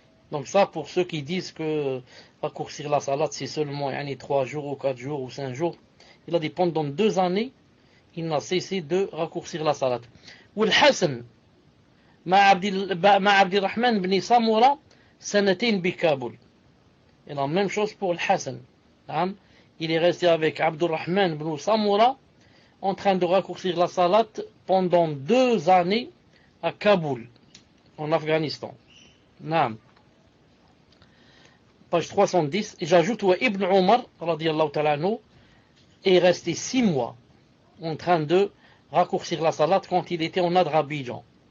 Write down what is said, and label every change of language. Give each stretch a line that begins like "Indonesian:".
French: Donc ça, pour ceux qui disent que raccourcir la salat c'est seulement 3 jours ou 4 jours ou 5 jours, il a dit pendant 2 années il n'a cessé de raccourcir la salat.
Arabic: والحسن مع عبد الرحمن بن سمرة سنتين بكابول.
French: Et la même chose pour le Hassan. Il est resté avec Abdurrahman ibn Samura en train de raccourcir la salat pendant 2 années à Kaboul, en Afghanistan. Page 310. Et j'ajoute où Ibn Omar radiyallahu ta'ala anhu est resté 6 mois en train de raccourcir la salat quand il était en Azerbaïdjan.